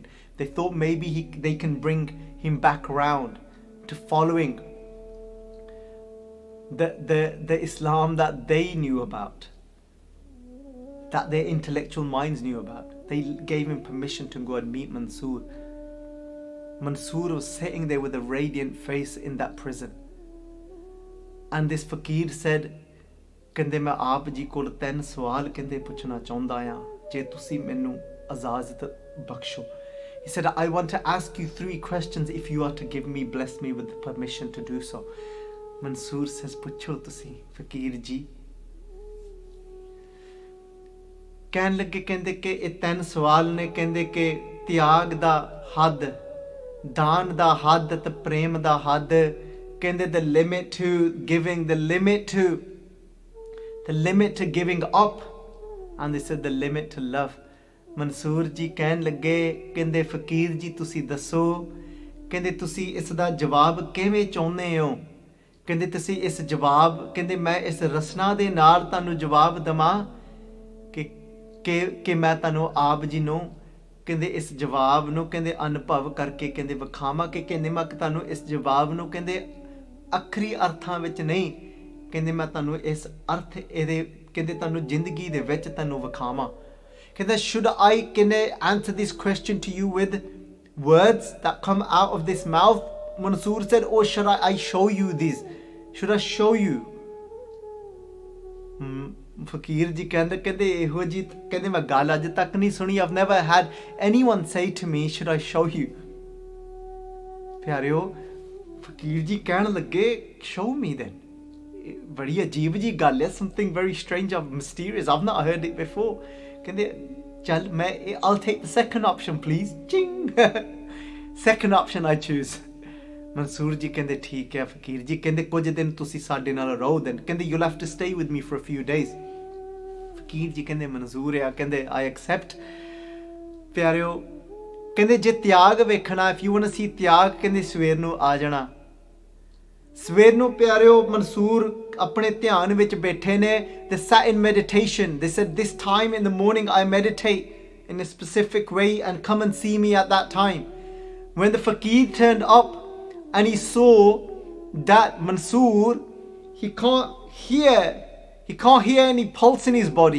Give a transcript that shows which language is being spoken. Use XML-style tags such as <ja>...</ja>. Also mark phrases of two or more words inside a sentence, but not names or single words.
<en>They thought maybe they can bring him back around to following the Islam that they knew about, that their intellectual minds knew about. They gave him permission to go and meet Mansour. Mansour was sitting there with a radiant face in that prison. And this fakir said,</en> <pa>ਕਹਿੰਦੇ ਮੈਂ ਆਪ ਜੀ ਕੋਲ 3 ਸਵਾਲ ਕਹਿੰਦੇ ਪੁੱਛਣਾ ਚਾਹੁੰਦਾ ਆ ਜੇ ਤੁਸੀਂ ਮੈਨੂੰ ਇਜਾਜ਼ਤ ਬਖਸ਼ੋ.</pa> <en>He said, I want to ask you 3 questions if you are to bless me with the permission to do so. Mansour says,</en> <pa>ਪੁੱਛੋ ਤੁਸੀਂ ਫਕੀਰ ਜੀ. ਕਹਿਣ ਲੱਗੇ ਕਹਿੰਦੇ ਕਿ ਇਹ 3 ਸਵਾਲ ਨੇ, ਕਹਿੰਦੇ ਕਿ ਤਿਆਗ ਦਾ ਹੱਦ, ਦਾਨ ਦਾ ਹੱਦ ਤੇ ਪ੍ਰੇਮ ਦਾ ਹੱਦ, ਕਹਿੰਦੇ</pa> <en>the limit to giving, the limit to giving up, and they said the limit to love.</en> <pa>Mansour ji ਕਹਿਣ ਲੱਗੇ ਕਹਿੰਦੇ ਫਕੀਰ ਜੀ ਤੁਸੀਂ ਦੱਸੋ, ਕਹਿੰਦੇ ਤੁਸੀਂ ਇਸ ਦਾ ਜਵਾਬ ਕਿਵੇਂ ਚਾਹੁੰਦੇ ਹੋ? ਕਹਿੰਦੇ ਤੁਸੀਂ ਇਸ ਜਵਾਬ, ਕਹਿੰਦੇ ਮੈਂ ਇਸ ਰਸਨਾ ਦੇ ਨਾਲ ਤੁਹਾਨੂੰ ਜਵਾਬ ਦਵਾਂ ਕਿ ਮੈਂ ਤੁਹਾਨੂੰ ਆਪ ਜੀ ਨੂੰ ਕਹਿੰਦੇ ਇਸ ਜਵਾਬ ਨੂੰ ਕਹਿੰਦੇ ਅਨੁਭਵ ਕਰਕੇ ਕਹਿੰਦੇ ਵਿਖਾਵਾਂ ਕਿ ਕਹਿੰਦੇ ਮੈਂ ਤੁਹਾਨੂੰ ਇਸ ਜਵਾਬ ਨੂੰ ਕਹਿੰਦੇ ਅਖਰੀ ਅਰਥਾਂ ਵਿੱਚ ਨਹੀਂ, ਕਹਿੰਦੇ ਮੈਂ ਤੁਹਾਨੂੰ ਇਸ ਅਰਥ ਇਹਦੇ ਕਹਿੰਦੇ ਤੁਹਾਨੂੰ ਜ਼ਿੰਦਗੀ ਦੇ ਵਿੱਚ ਤੁਹਾਨੂੰ ਵਿਖਾਵਾਂ.</pa> <en>ਕਹਿੰਦਾ should I can I answer this question to you with words that come out of this mouth? Mansour said, or should I show you these? Should I show you?</en> <pa>Fakir ji ਕਹਿੰਦੇ ਇਹੋ ਜੀ ਕਹਿੰਦੇ ਮੈਂ ਗੱਲ ਅੱਜ ਤੱਕ ਨਹੀਂ ਸੁਣੀ.</pa> <en>I've never had anyone say to me, should I show you?</en> <pa>ਪਿਆਰਿਓ, ਫਕੀਰ ਜੀ ਕਹਿਣ ਲੱਗੇ,</pa> <en>show me then.</en> <pa>ਬੜੀ ਅਜੀਬ ਜੀ ਗੱਲ ਹੈ,</pa> <en>something very strange and mysterious. I've not heard it before.</en> <pa>ਕਹਿੰਦੇ ਚੱਲ ਮੈਂ</pa> <en>I'll take the second option please. Ching. Second option I choose.</en> <pa>Mansour ji ਕਹਿੰਦੇ ਠੀਕ ਹੈ ਫਕੀਰ ਜੀ, ਕਹਿੰਦੇ ਕੁਝ ਦਿਨ ਤੁਸੀਂ ਸਾਡੇ ਨਾਲ ਰਹੋ then.</pa> <en>ਕਹਿੰਦੇ you'll have to stay with me for a few days.</en> <pa>ਫਕੀਰ ਜੀ ਕਹਿੰਦੇ ਮਨਜ਼ੂਰ ਆ, ਕਹਿੰਦੇ</pa> <en>I accept.</en> <pa>ਪਿਆਰਿਓ, ਕਹਿੰਦੇ ਜੇ ਤਿਆਗ ਵੇਖਣਾ,</pa> <en>if you want to see</en> <pa>ਤਿਆਗ, ਕਹਿੰਦੇ ਸਵੇਰ ਨੂੰ ਆ ਜਾਣਾ. ਸਵੇਰ ਨੂੰ ਪਿਆਰਿਓ ਮਨਸੂਰ ਆਪਣੇ ਧਿਆਨ ਵਿੱਚ ਬੈਠੇ ਨੇ.</pa> <en>They sat in meditation. They said, this time in the morning I meditate in a specific way and come and see me at that time. When the fakir turned up and he saw that Mansour, he can't hear any pulse in his body.</en>